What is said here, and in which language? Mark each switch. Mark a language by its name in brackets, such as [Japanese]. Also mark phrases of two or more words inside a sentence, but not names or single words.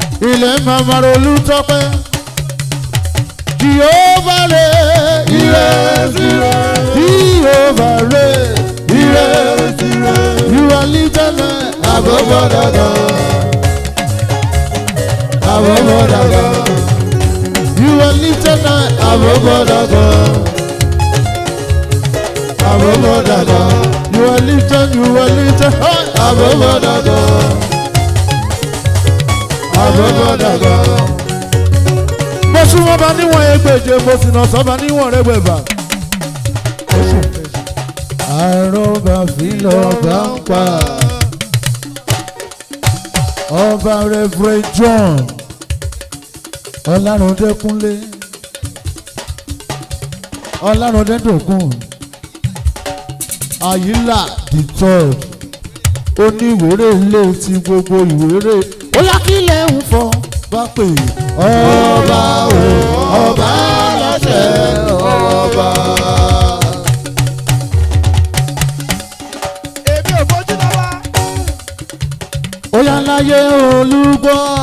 [Yoruba] Ilẹ̀ màmá Rolú tọ́pẹ́. Jèhófà rè é. Ire, ire. Jèhófà rè é. Ire, ire. [English] You are lifted high. Above all other. Above all other. You are lifted high. Above all other. Above all other. You are lifted, you are lifted high. Above all other. Above all other. [Yoruba] Mo sún mọ́ bá níwọ̀n ẹgbẹ̀je, mo sì nà sọ́ba níwọ̀n rẹ́gbẹ̀fà. Àrọ́bà fi lọ́ba ń pa. Ọba Reverend John Ọlárúndékúnlé. Ọlárúndédòkun. Àyílà the third. Oníwèrè ilé ti gbogbo ìwéré. Ó yá kí lẹ̀ ń fọ bá pè é. Ọba o, ọba aláṣẹ, ọba. Èmi ò fojú lọ wá. Ó yá láyé olúgbọ́.